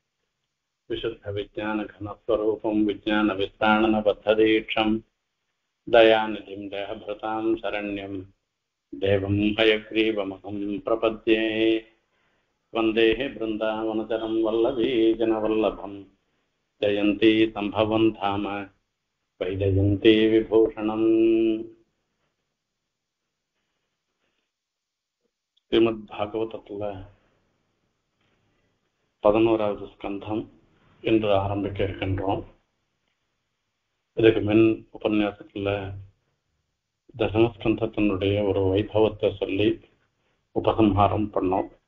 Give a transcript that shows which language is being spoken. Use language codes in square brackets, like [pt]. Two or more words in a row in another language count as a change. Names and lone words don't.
[sa] विशुद्धविज्ञानघनस्वरूपं विज्ञानविस्तारणबद्धदीक्षं दयानिधिं देहभृतां शरण्यं देवं हयग्रीवमहं प्रपद्ये। वन्दे बृन्दावनचरं वल्लभीजनवल्लभं जयन्ती सम्भवं धाम वैजयन्ती विभूषणम्। [ta] ஸ்ரீமத்பாகவதத்தில் 11வது ஸ்கந்தம் என்று ஆரம்பிக்க இருக்கின்றோம். இதுக்கு முன் உபன்யாசத்தில் தசமஸ்கந்தத்தினுடைய ஒரு வைபவத்தை சொல்லி உபசம்ஹாரம் பண்ணோம்.